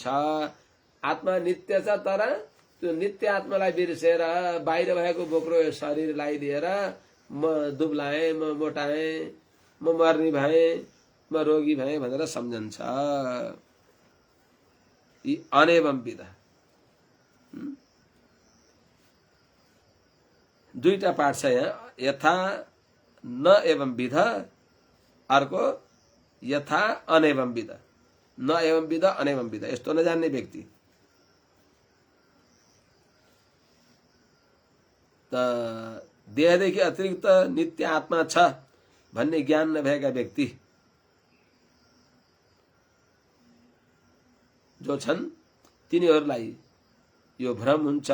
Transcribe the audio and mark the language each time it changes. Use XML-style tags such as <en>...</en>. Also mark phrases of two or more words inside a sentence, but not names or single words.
<ne>आत्मा नित्य छ, तर त्यो नित्य आत्मालाई बिर्सेर बाहिर भएको बोक्रो शरीरलाई लिएर म दुब्लाएँ, म मोटाएँ, म मर्नी भएँ, म रोगी भएँ भनेर सम्झन्छ। यी</ne> <sa>अनेवम विदा</sa> <ne>दुईटा पाठ छ यहाँ,</ne> <sa>यथा न एवं विध, अर्को यथा अनेवम विध। न एवं विध, अनेवम विध,</sa> <ne>यस्तो नजान्ने व्यक्ति त देहदेखि अतिरिक्त नित्य आत्मा छ भन्ने ज्ञान नभएका व्यक्ति जो छन् तिनीहरूलाई यो भ्रम हुन्छ।</ne>